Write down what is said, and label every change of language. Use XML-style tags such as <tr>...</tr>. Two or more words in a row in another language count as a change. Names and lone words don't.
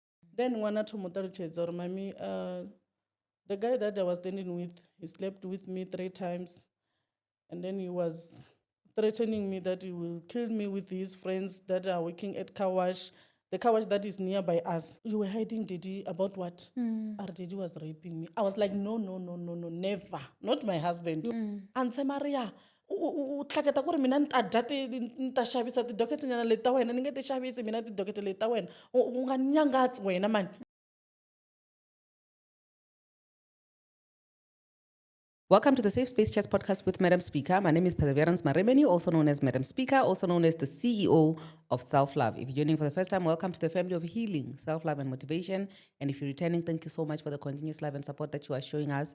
<en>Then</en> <ve>ṅwana thomo ṱalutshedza uri mami</ve> <en>the guy that I was standing with, he slept with me 3 times, and then he was threatening me that he will kill me with his friends that are working at car wash, the car wash that is nearby us. You were hiding Didi about what? Our Didi was raping me. I was like, no, never. Not my husband.</en> <ts>Anse Maria, u tlhaketa ku ri mina ni ta dya ni ta xavisa tidoketanyana leti ta wena ni nge ti xavisi mina tidokete leti ta wena u nga ni nyangatsi wena mani.</ts> <en>Welcome to the Safe Space Chats podcast with Madam Speaker. My name is Perseverance Maremeni, also known as Madam Speaker, also known as the CEO of Self-Love. If you're joining for the first time, welcome to the family of healing, self-love and motivation. And if you're returning, thank you so much for the continuous love and support that you are showing us.</en>